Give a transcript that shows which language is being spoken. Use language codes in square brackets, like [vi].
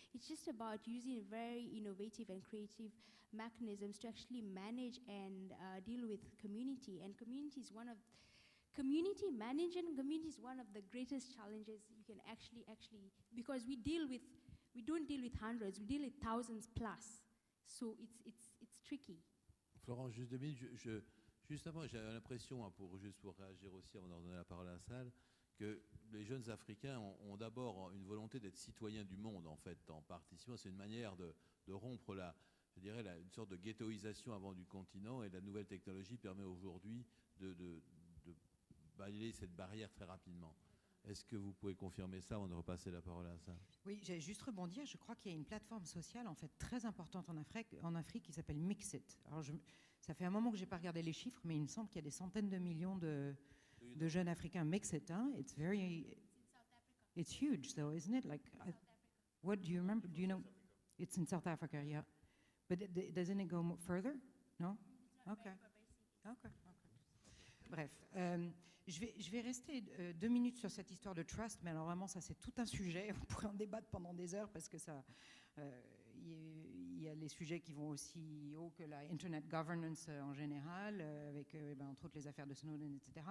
[en] It's just about using very innovative and creative mechanisms to actually manage and deal with community. And community management is one of the greatest challenges you can actually, because we don't deal with hundreds, we deal with thousands plus. So it's tricky. [fr] Florence, juste 2 minutes. Juste avant, j'ai l'impression, juste pour réagir aussi avant de donner la parole à la salle, que les jeunes Africains ont d'abord une volonté d'être citoyens du monde, en fait, en participant. C'est une manière de rompre une sorte de ghettoisation avant du continent, et la nouvelle technologie permet aujourd'hui de balayer cette barrière très rapidement. Est-ce que vous pouvez confirmer ça avant de repasser la parole à ça? Oui, j'ai juste rebondir. Je crois qu'il y a une plateforme sociale en fait très importante en Afrique qui s'appelle Mixit. Alors ça fait un moment que j'ai pas regardé les chiffres, mais il me semble qu'il y a des centaines de millions de jeunes Africains. [en] Mixit, hein? It's huge, though, isn't it? Like, what do you remember? Do you know? It's in South Africa, yeah. But doesn't it go further? No? Okay. [fr] Bref, je vais rester 2 minutes sur cette histoire de trust, mais alors vraiment ça c'est tout un sujet, on pourrait en débattre pendant des heures parce que ça, il y a les sujets qui vont aussi haut que la Internet governance en général, avec entre autres les affaires de Snowden, etc.